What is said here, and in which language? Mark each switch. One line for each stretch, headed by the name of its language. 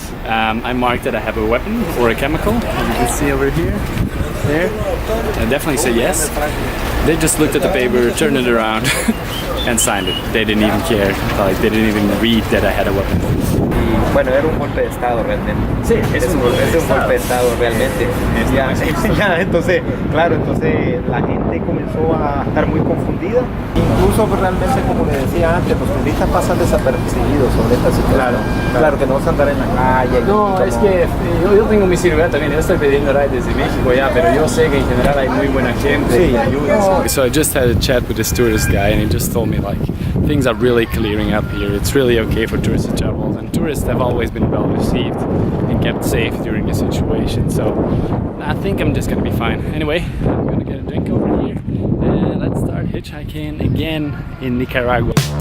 English: I'm marked that I have a weapon or a chemical, as you can see over here. There. I definitely say yes. They just looked at the paper, turned it around and signed it. They didn't even care. Like, they didn't even read that I had a weapon.
Spanish: Bueno, era un golpe de estado realmente. Sí, es un golpe de estado realmente. Ya, ya, entonces, claro, entonces la gente comenzó a estar muy confundida. Incluso pues, realmente, como le decía antes, los turistas pasan desapercibidos sobre esta situación. Claro que no vas a andar en la calle. No, es que yo tengo mi celular también, yo estoy pidiendo ride desde México ya, pero yo sé que en general hay muy buena gente y ayuda.
English: So I just had a chat with this tourist guy and he just told me like things are really clearing up here. It's really okay for tourists to travel, and tourists have always been well received and kept safe during the situation. So I think I'm just gonna be fine. Anyway, I'm gonna get a drink over here and let's start hitchhiking again in Nicaragua.